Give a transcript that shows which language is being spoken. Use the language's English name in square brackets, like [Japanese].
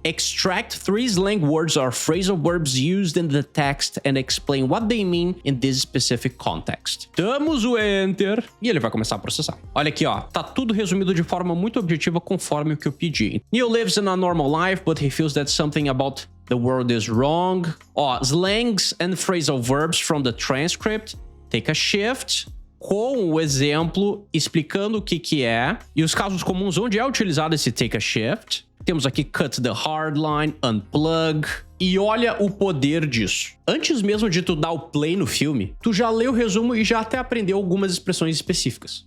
[English] Extract 3 slang words or phrasal verbs used in the text and explain what they mean in this specific context. [Portuguese] Damos o Enter e ele vai começar a processar. Olha aqui, ó. Tá tudo resumido de forma muito objetiva conforme o que eu pedi. [English] Neil lives in a normal life, but he feels that something about the world is wrong. Ó, slangs and phrasal verbs from the transcript. Take a shift. [Portuguese] Com o exemplo explicando o que é e os casos comuns onde é utilizado esse take a shift. Temos aqui cut the hard line, unplug. E olha o poder disso. Antes mesmo de tu dar o play no filme, tu já leu o resumo e já até aprendeu algumas expressões específicas.